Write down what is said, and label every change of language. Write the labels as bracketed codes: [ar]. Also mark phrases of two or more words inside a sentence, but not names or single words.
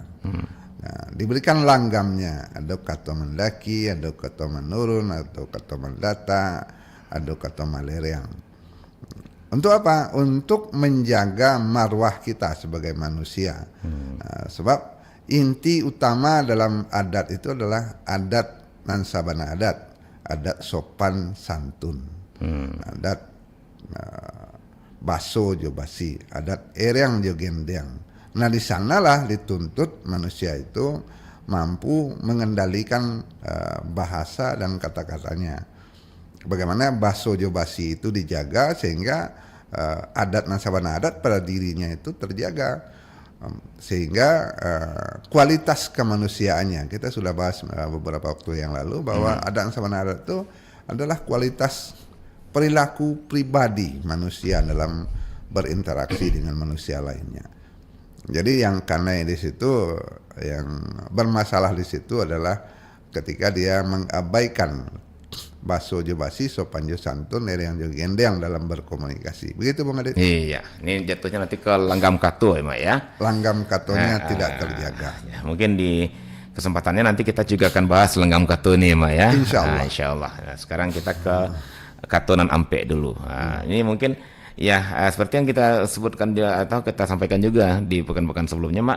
[id] Nah, diberikan langgamnya, ada kato mendaki, ada kato menurun, atau kato mendata, ada kato malereang. Untuk apa? Untuk menjaga marwah kita sebagai manusia. Sebab inti utama dalam adat itu adalah [min] adat nansabana adat [id] sopan santun, [min] adat baso jo basi, adat ereang jo gendeng. [id] Nah, di sanalah dituntut manusia itu mampu mengendalikan bahasa dan kata-katanya. Bagaimana [min] baso jo basi [id] itu dijaga sehingga [min] adat nansabana adat [id] pada dirinya itu terjaga. Sehingga kualitas kemanusiaannya kita sudah bahas beberapa waktu yang lalu bahwa [min] adat nansabana adat [id] itu adalah kualitas perilaku pribadi manusia dalam berinteraksi dengan manusia lainnya. Jadi yang karena di situ yang bermasalah di situ adalah ketika dia mengabaikan [min] baso jo basi sopan jo santun [id] yang [min] jo gendeng [id] dalam berkomunikasi. Begitu Bang Adit? Iya, ini jatuhnya nanti ke langgam kato ya, Mak ya. Langgam katonya tidak terjaga. Ya, mungkin di kesempatannya nanti kita juga akan bahas langgam kato nih, Mak ya. [ar] إن شاء الله. إن شاء الله. [id] Nah, sekarang kita ke katonan ampe dulu. Nah, ini mungkin ya seperti yang kita sebutkan atau kita sampaikan juga di pekan-pekan sebelumnya, Mak.